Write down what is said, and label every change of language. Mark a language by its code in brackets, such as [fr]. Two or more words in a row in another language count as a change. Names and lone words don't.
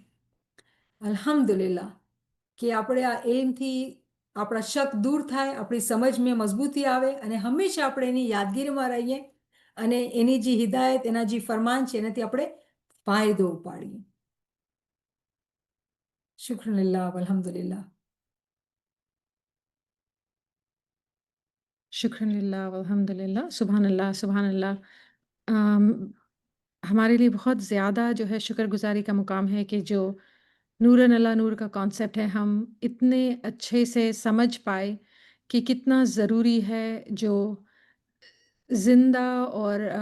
[gu] અલ્હમ્દુલિલ્લાહ કે આપણે આ એમથી આપણા શક દૂર થાય, આપણી સમજમાં મજબૂતી આવે, અને હંમેશા આપણે એની યાદગીરીમાં રહીએ અને એની જે હિદાયત, એના જે ફરમાન છે એનાથી આપણે ફાયદો ઉપાડીએ. [ar] شكرا لله، الحمد لله. شكرا لله والحمد لله، سبحان الله، سبحان الله. [hi] हमारे लिए बहुत ज़्यादा जो है शुक्रगुज़ारी का मुकाम है कि जो [ar] نورا على نور [hi] का कॉन्सेप्ट है हम इतने अच्छे से समझ पाए कि कितना ज़रूरी है जो ज़िंदा और